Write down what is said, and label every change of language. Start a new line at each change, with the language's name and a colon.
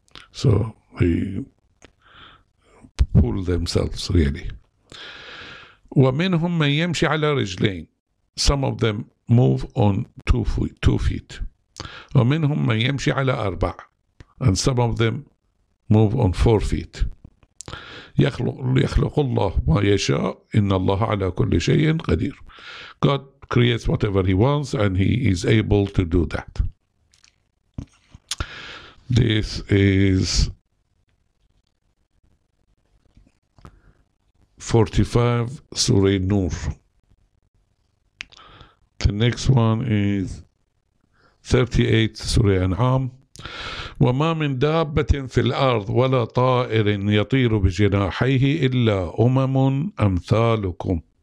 English: So they pull themselves, really.
Arabic: وَمِنْهُمْ مَنْ يَمْشِي عَلَى رِجْلَيْنِ.
English: Some of them move on 2 feet.
Arabic: وَمِنْهُمْ مَنْ يَمْشِي عَلَى أَرْبَعٍ.
English: And some of them move on 4 feet.
Arabic: يخلق الله ما يشاء إن الله على كل شيء قدير.
English: God creates whatever He wants, and He is able to do that. This is 45 Surah Nur. The next one is 38 Surah An'am.
Arabic: وما من دابة في الأرض ولا طائر يطير بجناحيه إلا أمثالكم.